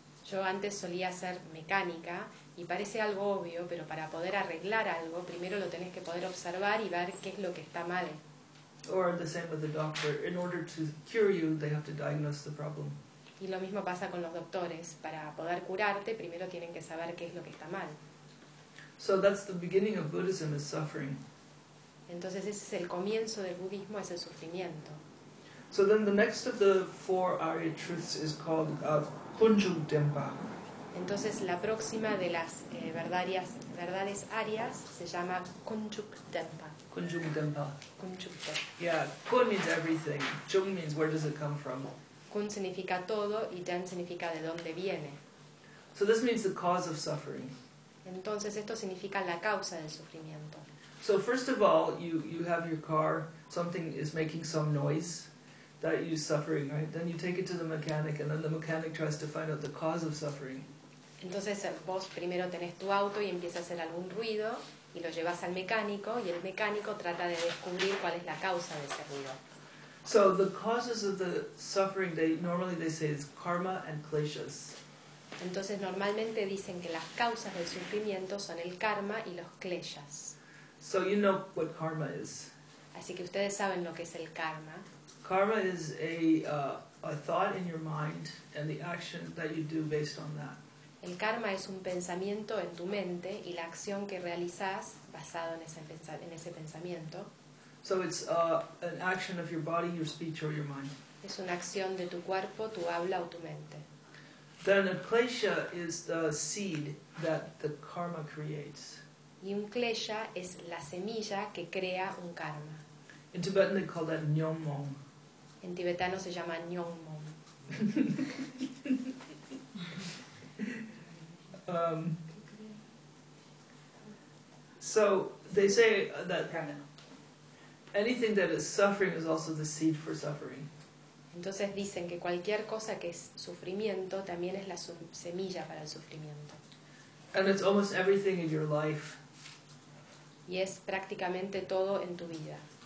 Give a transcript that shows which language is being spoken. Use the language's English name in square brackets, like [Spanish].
[Spanish] Yo antes solía ser mecánica y parece algo obvio, pero para poder arreglar algo, primero lo tenés que poder observar y ver qué es lo que está mal. [English] Or the same with the doctor. In order to cure you, they have to diagnose the problem. [Spanish] Y lo mismo pasa con los doctores. Para poder curarte, primero tienen que saber qué es lo que está mal. [English] So that's the beginning of Buddhism, is suffering. [Spanish] Entonces ese es el comienzo del budismo, es el sufrimiento. [English] So then the next of the four Arya truths is called Kunju Denpa. [Spanish] Entonces la próxima de las verdades arias se llama Kunjuk Denpa. [Tibetan] Kunjuk Denpa. Kunjuk Denpa. [English] Yeah, Kun means everything. Jung means where does it come from. [Spanish] Kun significa todo y Den significa de dónde viene. [English] So this means the cause of suffering. [Spanish] Entonces esto significa la causa del sufrimiento. [English] So first of all, you have your car, something is making some noise that you're suffering, right? Then you take it to the mechanic, and then the mechanic tries to find out the cause of suffering. [Spanish] Entonces vos primero tenés tu auto y empieza a hacer algún ruido, y lo llevas al mecánico, y el mecánico trata de descubrir cuál es la causa de ese ruido. [English] So the causes of the suffering, they normally say is karma and kleshas. [Spanish] Entonces normalmente dicen que las causas del sufrimiento son el karma y los kleshas. [English] So you know what karma is. [Spanish] Así que ustedes saben lo que es el karma. [English] Karma is a thought in your mind and the action that you do based on that. [Spanish] El karma es un pensamiento en tu mente y la acción que realizas basado en ese pensamiento. [English] So it's an action of your body, your speech or your mind. [Spanish] Es una acción de tu cuerpo, tu habla o tu mente. [English] Then a klesha is the seed that the karma creates. [Spanish] Y un klesha es la semilla que crea un karma. [English] In Tibetan they call that nyongmong. [Spanish] En tibetano se llama nyongmong. [English] So they say that anything that is suffering is also the seed for suffering. [Spanish] Entonces dicen que cualquier cosa que es sufrimiento también es la semilla para el sufrimiento. [English] And it's almost everything in your life. [Spanish] Y es prácticamente todo en tu vida.